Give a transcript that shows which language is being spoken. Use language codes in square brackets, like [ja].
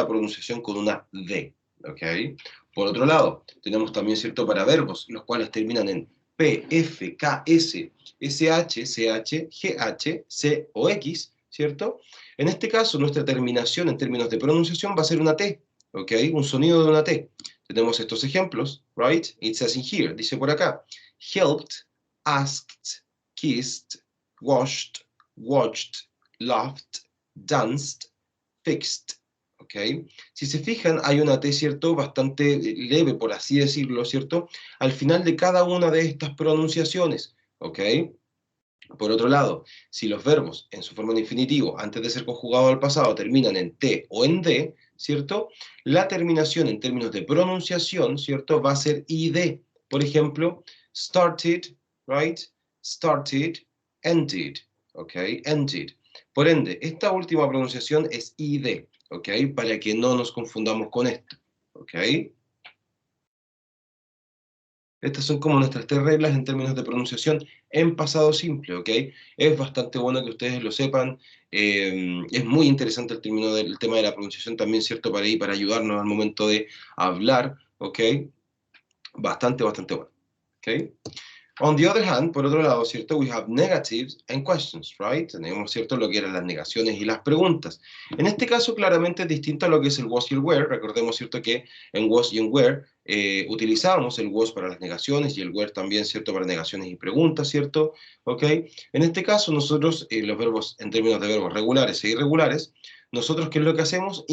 [es] La pronunciación con una D, ¿ok? Por otro lado, tenemos también, ¿cierto? Para verbos, los cuales terminan en P, F, K, S, SH, CH, GH, C o X, ¿cierto? En este caso, nuestra terminación en términos de pronunciación va a ser una T, ¿ok? Un sonido de una T. Tenemos estos ejemplos, right? [en] It says in here, [es] dice por acá, [en] helped, asked, kissed, washed, watched, laughed, danced, fixed. [es] ¿Ok? Si se fijan, hay una T, ¿cierto? Bastante leve, por así decirlo, ¿cierto? Al final de cada una de estas pronunciaciones. ¿Ok? Por otro lado, si los verbos en su forma de infinitivo, antes de ser conjugados al pasado, terminan en T o en D, ¿cierto? La terminación en términos de pronunciación, ¿cierto? Va a ser id. Por ejemplo, started, right? Started, ended, ¿ok? Ended. Por ende, esta última pronunciación es id, ¿ok? Para que no nos confundamos con esto, ¿ok? Estas son como nuestras tres reglas en términos de pronunciación en pasado simple, ¿ok? Es bastante bueno que ustedes lo sepan. Es muy interesante el término del tema de la pronunciación también, ¿cierto? Para ir, para ayudarnos al momento de hablar, ¿ok? Bastante, bastante bueno, ¿ok? [en] On the other hand, [es] por otro lado, ¿cierto? [en] We have negatives and questions, right? [es] Tenemos, ¿cierto? Lo que eran las negaciones y las preguntas. En este caso, claramente es distinto a lo que es el was y el were. Recordemos, ¿cierto? Que en was y en were utilizábamos el was para las negaciones y el were también, ¿cierto? Para negaciones y preguntas, ¿cierto? ¿Ok? En este caso, nosotros, los verbos, en términos de verbos regulares e irregulares, nosotros, ¿qué es lo que hacemos?